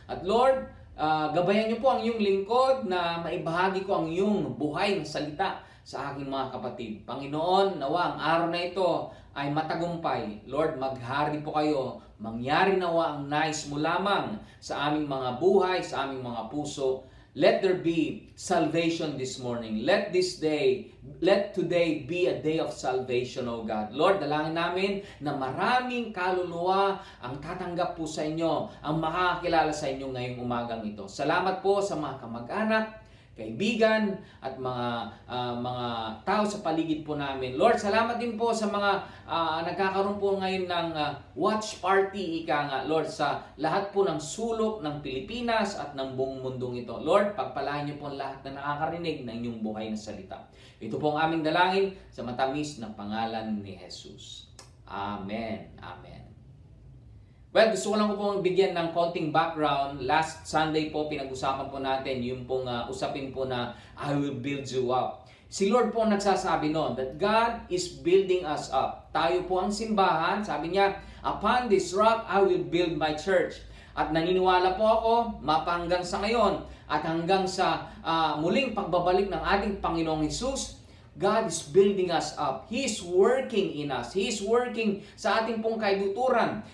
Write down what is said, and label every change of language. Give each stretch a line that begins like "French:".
Filipino: At Lord, gabayan niyo po ang iyong lingkod na maibahagi ko ang iyong buhay na salita sa aking mga kapatid. Panginoon, nawa ang araw na ito ay matagumpay. Lord, maghari po kayo. Mangyari nawa ang nais mo lamang sa aming mga buhay, sa aming mga puso.
English: Let there be salvation this morning. Let today be a day of salvation, O God.
Filipino: Lord, dalangin namin na maraming kaluluwa ang tatanggap po sa inyo, ang makakakilala sa inyo ngayong umagang ito. Salamat po sa mga kamag-anak, kaibigan at mga tao sa paligid po namin. Lord, salamat din po sa mga nagkakaroon po ngayon ng watch party, ika nga, Lord, sa lahat po ng sulok ng Pilipinas at ng buong mundong ito. Lord, pagpalain niyo po lahat na nakakarinig ng inyong buhay na salita. Ito po ang aming dalangin sa matamis na pangalan ni Jesus. Amen. Amen. Well, gusto ko lang po bigyan ng konting background. Last Sunday po, pinag-usapan po natin yung pong usapin po na
English: I will build you up.
Filipino: Si Lord po nagsasabi noon
English: that God is building us up.
Filipino: Tayo po ang simbahan, sabi niya,
English: upon this rock I will build my church.
Filipino: At naniniwala po ako, mapanggang sa ngayon at hanggang sa muling pagbabalik ng ating Panginoong Hesus,
English: God is building us up. He is working in us. He is working
Filipino: sa ating pong kaibuturan.